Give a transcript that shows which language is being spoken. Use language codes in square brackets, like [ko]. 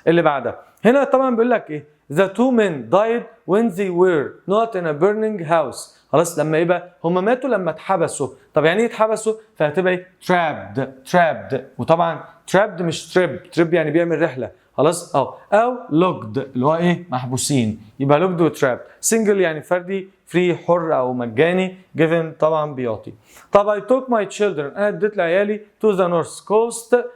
[ar] اللي بعدها هنا طبعا بيقول لك ايه؟ [en] The two men died when they were not in a burning house. [ar] خلاص لما ايه بقى؟ هم ماتوا لما اتحبسوا. طب يعني ايه اتحبسوا؟ فهتبقى ايه؟ trapped. وطبعا trapped مش trip يعني بيعمل رحله خلاص او locked اللي هو ايه؟ محبوسين. يبقى locked و trapped. single يعني فردي، free حر او مجاني، given طبعا بيعطي. [en] طب I took my children [ar] انا اديت لعيالي [en] to the north coast.